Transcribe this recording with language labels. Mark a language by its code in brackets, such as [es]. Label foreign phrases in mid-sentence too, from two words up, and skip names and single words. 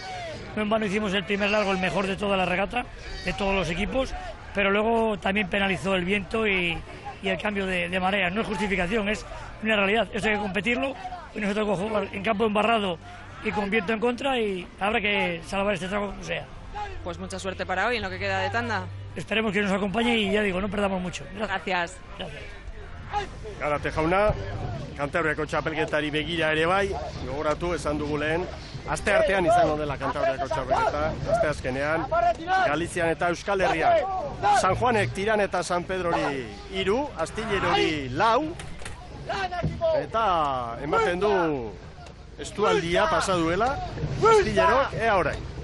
[es] No en vano hicimos el primer largo, el mejor de toda la regata, de todos los equipos, pero luego también penalizó el viento y el cambio de marea. No es justificación, es una realidad. Esto hay que competirlo. Hoy nos tocó jugar en campo embarrado y con viento en contra y habrá que salvar este tramo como sea. Pues mucha suerte para hoy en lo que queda de tanda. Esperemos que nos acompañe y ya digo, no perdamos mucho. Gracias. [eu] Gárate jauna, Kantabriako txapelketari begira ere bai, gogoratu esan dugu lehen, aste artean izango dela Kantabriako txapelketa, aste azkenean, Galizian eta Euskal Herrian. San Juanek Tiran eta San Pedrori 3, Astillerori 4, eta ematen du estualdia pasa duela, Astillerok, ea orain.